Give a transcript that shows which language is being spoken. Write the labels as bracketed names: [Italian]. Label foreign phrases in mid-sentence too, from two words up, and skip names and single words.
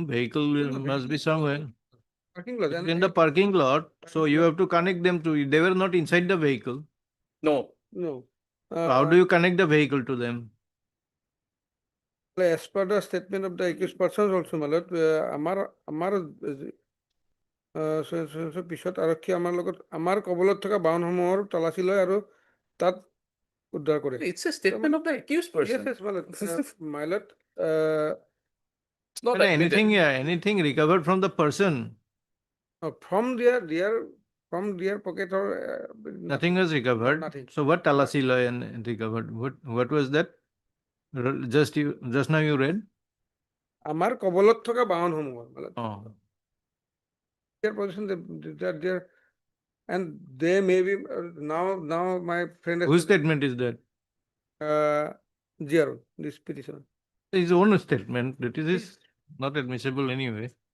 [English] Vehicle must be somewhere. Parking lot. It's in the parking lot. So you have to connect them to it. They were not inside the vehicle. No. No. So how do you connect the vehicle to them? As per the statement of the accused persons also, my lord, [Assamese] পিছত আৰক্ষী আমাৰ লগত আমাৰ কবলত থকা বাহনসমূহৰ তালাচী লয় আৰু তাত উদ্ধাৰ কৰে। [English] It's a statement of the accused person. Yes, my lord. My lord, it's not anything recovered from the person. From their pocket or Nothing was recovered. Nothing. So what [Assamese] তালাচী লয় [English] and recovered? What was that? Just now you read? [Assamese] আমাৰ কবলত থকা বাহনসমূহৰ [English] my lord. Oh. Their position, they're and they may be now my friend has Whose statement is that? Zero, this petition. His own statement. That is not admissible anyway.